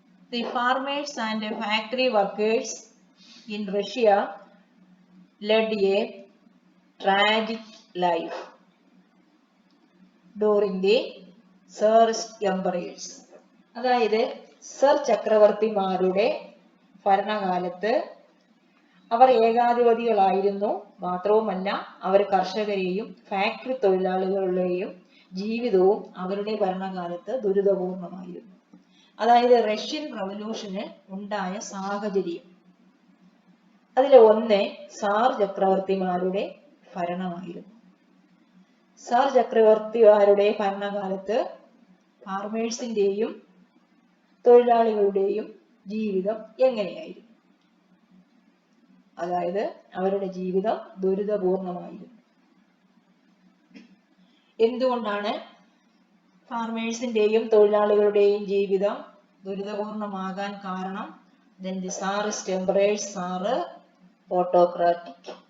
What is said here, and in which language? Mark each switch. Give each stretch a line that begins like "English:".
English: The farmers and factory workers in Russia led a tragic life during the Tsarist empires.
Malayalam: അതായത് sir ചക്രവർത്തിമാരുടെ ഭരണകാലത്ത് അവർ ഏകാധിപതികളായിരുന്നു. മാത്രവുമല്ല, അവർ കർഷകരെയും factory തൊഴിലാളികളുടെയും ജീവിതവും അവരുടെ ഭരണകാലത്ത് ദുരിതപൂർണമായിരുന്നു. അതായത് റഷ്യൻ റവല്യൂഷന് ഉണ്ടായ സാഹചര്യം, അതിലെ ഒന്ന് സാർ ചക്രവർത്തിമാരുടെ ഭരണമായിരുന്നു. സാർ ചക്രവർത്തിമാരുടെ ഭരണകാലത്ത് ഫാർമേഴ്സിന്റെയും തൊഴിലാളികളുടെയും ജീവിതം എങ്ങനെയായിരുന്നു? അതായത് അവരുടെ ജീവിതം ദുരിതപൂർണമായിരുന്നു. എന്തുകൊണ്ടാണ് ഫാർമേഴ്സിന്റെയും തൊഴിലാളികളുടെയും ജീവിതം ദുരിതപൂർണമാകാൻ കാരണം?
English: Then the Tsarist emperors are autocratic.